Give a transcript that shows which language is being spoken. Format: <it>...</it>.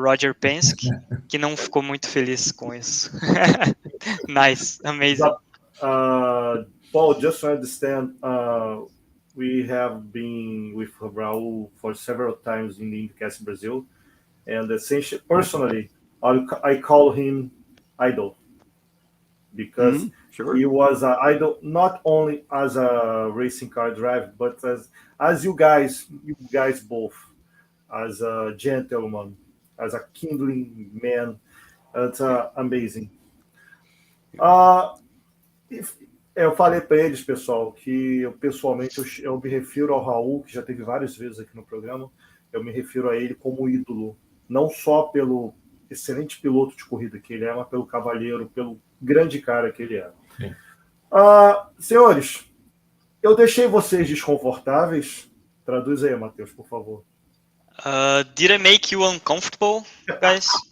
<pt>Roger Penske, que não ficou muito feliz com isso.</pt> <en>Nice, amazing. Paul, just to understand, we have been with Raul for several times in the IndyCast Brasil, and essentially, personally, I call him idol, because he was an idol not only as a racing car driver, but as you guys both, as a gentleman, as a kindling man. It's amazing.</en> <pt>Eu falei para eles, pessoal, que pessoalmente eu me refiro ao Raul, que já teve várias vezes aqui no programa, eu me refiro a ele como ídolo, não só pelo excelente piloto de corrida que ele é, mas pelo cavalheiro, pelo grande cara que ele é. Senhores, eu deixei vocês desconfortáveis? Traduz aí, Matheus, por favor.</pt> <en>Did I make you uncomfortable, guys?</en>